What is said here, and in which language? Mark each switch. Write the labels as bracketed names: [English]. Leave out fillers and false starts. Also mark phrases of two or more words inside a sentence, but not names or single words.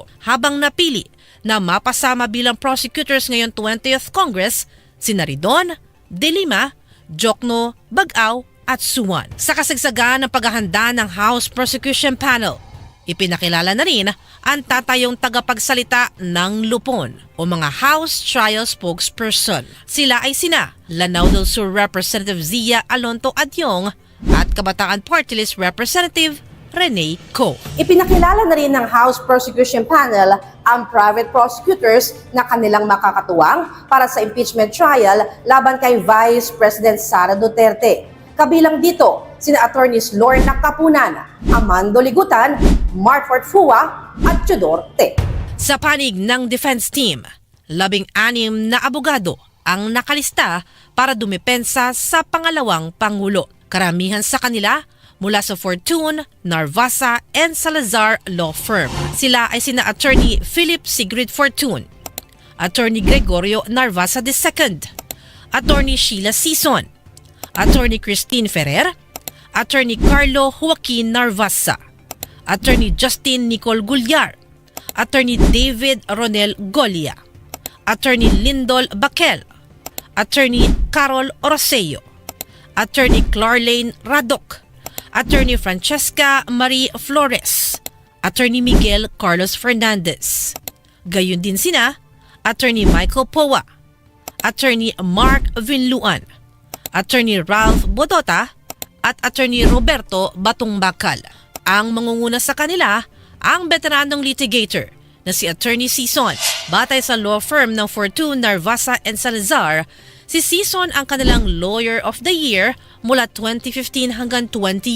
[Filipino] Habang napili na mapasama bilang prosecutors ngayong 20th Congress, sina Ridon, De Lima, Jokno, Bag-aw at Suwan. Sa kasagsagan ng paghahanda ng House Prosecution Panel, ipinakilala na rin ang tatayong tagapagsalita ng lupon o mga [English] House Trial Spokesperson. [Filipino] Sila ay sina Lanao del Sur Representative Zia Alonto Adyong at Kabataan Party List Representative Rene Co. Ipinakilala na rin ng House Prosecution Panel ang [English] private prosecutors [Filipino] na kanilang makakatuwang para sa [English] impeachment trial [Filipino] laban kay Vice President Sara Duterte. Kabilang dito, sina Attorneys Lorna Kapunan, Amando Ligutan, Marfort Fua at Tudor Te. Sa panig ng defense team, 16 na abogado ang nakalista para dumepensa sa pangalawang Pangulo. Karamihan sa kanila mula sa Fortune, Narvasa, and Salazar Law Firm. Sila ay sina Attorney Philip Sigrid Fortune, Attorney Gregorio Narvasa II, Attorney Sheila Sison, Attorney Christine Ferrer, Attorney Carlo Joaquin Narvasa, Attorney Justin Nicole Gulliar, Attorney David Ronel Golia, Attorney Lindol Bakel, Attorney Carol Oroseo, Attorney Clarlane Radok, Attorney Francesca Marie Flores, Attorney Miguel Carlos Fernandez. Gayon din sina Attorney Michael Powa, Attorney Mark Vinluan, Attorney Ralph Bodota, at Attorney Roberto Batungbakal. Ang mangunguna sa kanila ang veteranong litigator na si Attorney Sison. Batay sa [English] law firm [Filipino] ng Fortune, Narvasa and Salazar, si Sison ang kanilang Lawyer of the Year mula 2015 hanggang 2019.